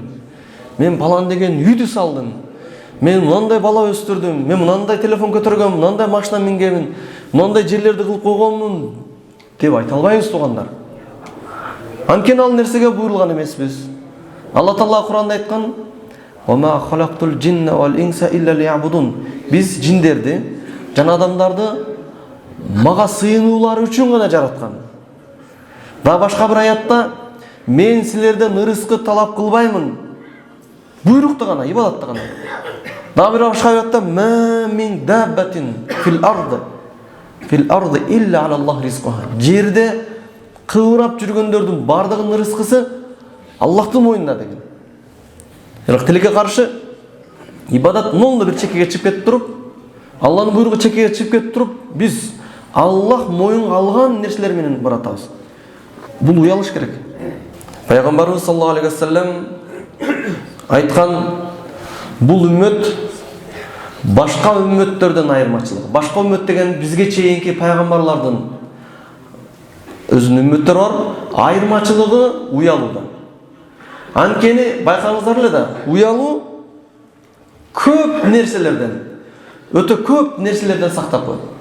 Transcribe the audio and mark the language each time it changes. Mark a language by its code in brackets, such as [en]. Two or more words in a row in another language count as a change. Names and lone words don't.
[ky] Мен балан деген үйдү салдым. Мен мынандай бала өстүрдүм. Мен мынандай телефон көтөргөм, мынандай машина мингемин, мынандай жерлерди кылып койгонмун деп айта албайбыз туугандар. Анткени ал нерсеге буйрулган эмеспиз. Алла Таала Куранда айткан: [ar] "وما خلقت الجن والإنس إلا ليعبدون." [ky] Биз жиндерди жана адамдарды мага сыйынуулары үчүн гана жараткан. Да башка бир аятта: "Мен силерден ырыскы талап кылбаймын." Буйрукту гана, ибадатты гана. Да бир башка аятта: [ar] "وما من دابة في الأرض إلا على الله رزقها." [ky] Жерде кыбырап жүргөндөрдүн бардыгынын ырыскысы Аллахтын мойнунда деген. Бирок тилекке каршы ибадат нолду бир чекеге чыгып кетип туруп, Алланын буйругу чекеге чыгып кетип туруп, биз Аллах моюнга алган нерселер менен баратабыз. Бул уялыш керек. Пайгамбарыбыз [ar] صلى الله عليه وسلم [ky] айткан: "Бул үммөт башка үммөттөрдөн айырмачылыгы." Башка үммөт деген бизге чейинки пайгамбарлардын өзүнүн үммөттөрү бар, айырмачылыгы уялууда. Анткени байкаңыздар эле да, уялуу көп нерселерден, өтө көп нерселерден сактап коет.